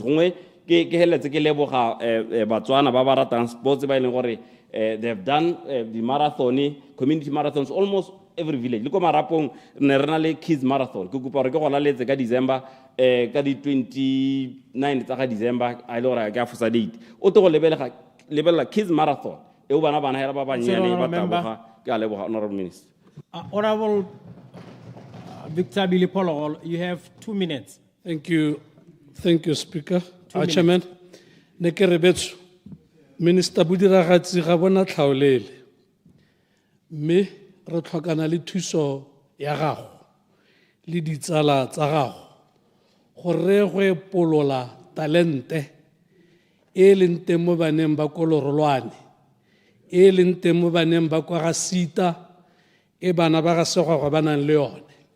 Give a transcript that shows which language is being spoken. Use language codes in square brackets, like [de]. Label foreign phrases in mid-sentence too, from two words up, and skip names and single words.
[tn] Ke heletse ke leboga Batswana ba ba ratang sports ba ile gore [en] they have done the marathon, community marathons almost every village. [tn] Le ko marapong ne rena le [en] kids marathon. [tn] Ke kopa gore ke go laletse ka December ka di 29 tsa December a ile gore ka fosa date. O to go lebella [en] kids marathon. [tn] E o bana hela ba banyane ba taboga ke a leboga Honorable Minister. [en] Honorable Victor Billy Pologol, you have 2 minutes. Thank you, Speaker. Chairman, [tn] ne ke re betso Minister Budiragatsi ga bona tlhaolele, mme re tlhokana le thuso ya gago le ditsala tsa gago gore re polola talente e leng teng mo baneng ba Kolorolwane, e leng teng mo baneng ba kwa ga Sita, e bana ba ga Segwagwa ba nang le yone.